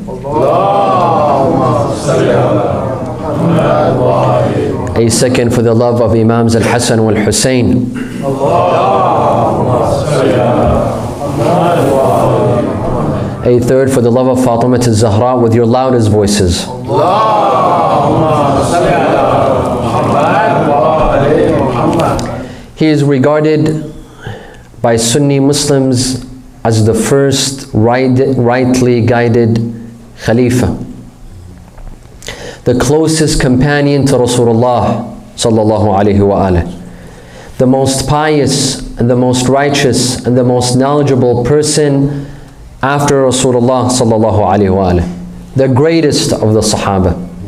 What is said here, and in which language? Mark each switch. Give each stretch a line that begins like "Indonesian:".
Arabic: اللهم صل على محمد وآل محمد.
English: A second for the love of Imams Al-Hassan wal-Hussein.
Arabic: اللهم صل على محمد وآل محمد.
English: A third for the love of Fatima al-Zahra with your loudest voices.
Arabic: اللهم صل على محمد وآل محمد.
English: He is regarded by Sunni Muslims as the first rightly guided Khalifa, the closest companion to Rasulullah sallallahu alaihi wa the most pious and the most righteous and the most knowledgeable person after Rasulullah sallallahu alaihi wa the greatest of the Sahaba.